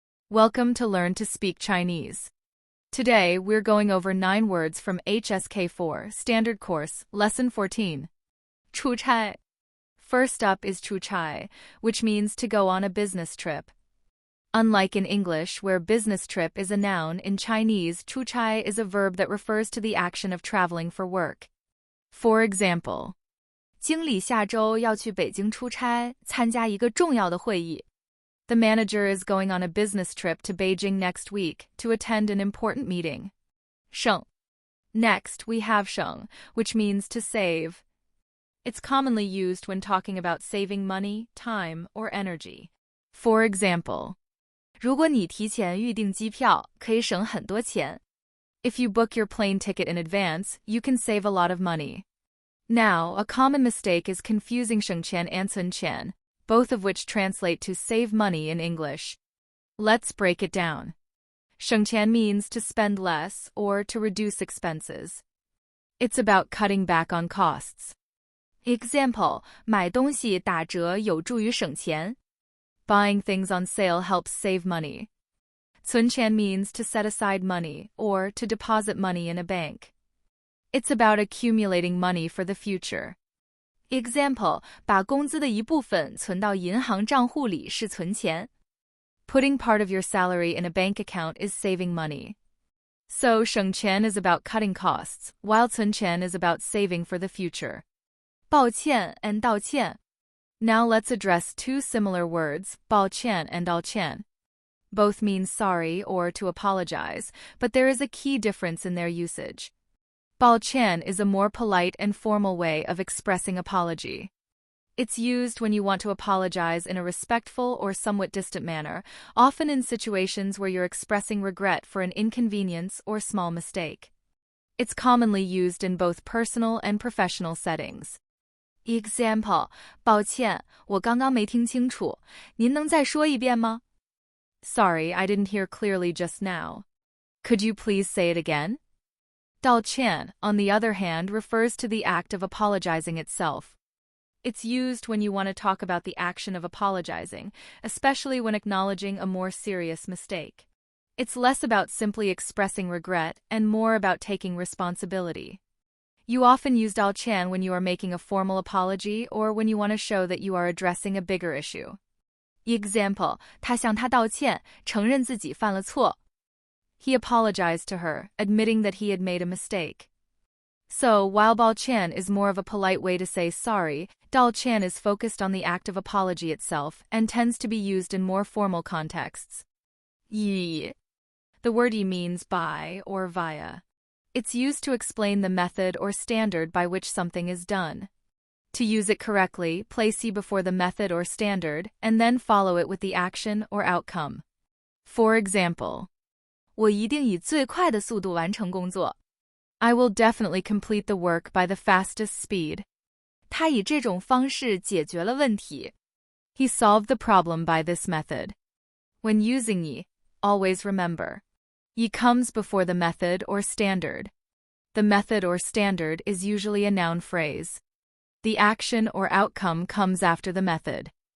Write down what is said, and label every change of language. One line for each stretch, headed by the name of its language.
English: Welcome to Learn to Speak Chinese. Today, we're going over 9 words from HSK4 Standard Course, Lesson 14.
Chinese: 出差.
English: First up is 出差, which means to go on a business trip. Unlike in English, where business trip is a noun, in Chinese, 出差 is a verb that refers to the action of traveling for work. For example,
Chinese: 经理下周要去北京出差，参加一个重要的会议。
English: The manager is going on a business trip to Beijing next week to attend an important meeting.
Chinese: 省.
English: Next, we have 省, which means to save. It's commonly used when talking about saving money, time, or energy. For example,
Chinese: 如果你提前预订机票，可以省很多钱。
English: If you book your plane ticket in advance, you can save a lot of money. Now, a common mistake is confusing 省钱 and 存钱, both of which translate to save money in English. Let's break it down. 省钱 means to spend less or to reduce expenses. It's about cutting back on costs. Example,
Chinese: 买东西打折有助于省钱.
English: Buying things on sale helps save money. 存钱 means to set aside money or to deposit money in a bank. It's about accumulating money for the future. Example,
Chinese: 把工资的一部分存到银行账户里是存钱.
English: Putting part of your salary in a bank account is saving money. So, 省钱 is about cutting costs, while 存钱 is about saving for the future.
Chinese: 抱歉
English: and
Chinese: 道歉.
English: Now let's address 2 similar words, 抱歉 and 道歉. Both mean sorry or to apologize, but there is a key difference in their usage. 抱歉 is a more polite and formal way of expressing apology. It's used when you want to apologize in a respectful or somewhat distant manner, often in situations where you're expressing regret for an inconvenience or small mistake. It's commonly used in both personal and professional settings. Example,
Chinese: 抱歉，我刚刚没听清楚，您能再说一遍吗?
English: Sorry, I didn't hear clearly just now. Could you please say it again? 道歉, on the other hand, refers to the act of apologizing itself. It's used when you want to talk about the action of apologizing, especially when acknowledging a more serious mistake. It's less about simply expressing regret and more about taking responsibility. You often use 道歉 when you are making a formal apology or when you want to show that you are addressing a bigger issue. Example,
Chinese: 他向她道歉，承认自己犯了错。
English: He apologized to her, admitting that he had made a mistake. So, while 抱歉 is more of a polite way to say sorry, 道歉 is focused on the act of apology itself and tends to be used in more formal contexts.
Chinese: 以.
English: The word 以 means by or via. It's used to explain the method or standard by which something is done. To use it correctly, place 以 before the method or standard, and then follow it with the action or outcome. For example,
Chinese: 我一定以最快的速度完成工作.
English: I will definitely complete the work by the fastest speed.
Chinese: 他以这种方式解决了问题.
English: He solved the problem by this method. When using 以, always remember, 以 comes before the method or standard. The method or standard is usually a noun phrase. The action or outcome comes after the method.